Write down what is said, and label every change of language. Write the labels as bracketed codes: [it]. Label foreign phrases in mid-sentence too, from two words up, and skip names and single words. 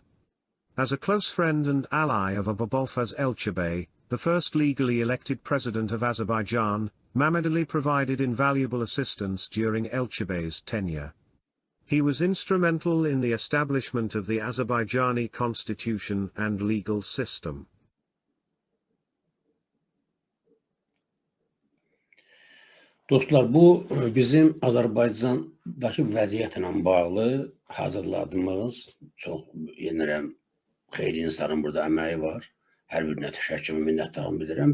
[en] As a close friend and ally of Abolfaz Elchibey, the first legally elected president of Azerbaijan, Mammadli provided invaluable assistance during Elchibey's tenure. He was instrumental in the establishment of the Azerbaijani constitution and legal system. [az] Dostlar, bu bizim Azərbaycandakı vəziyyətlə bağlı hazırladığımız, çox yenirəm, xeyli insanın burada əməyi var. Hər birinə təşəkkür və minnətdarlığımı bildirirəm.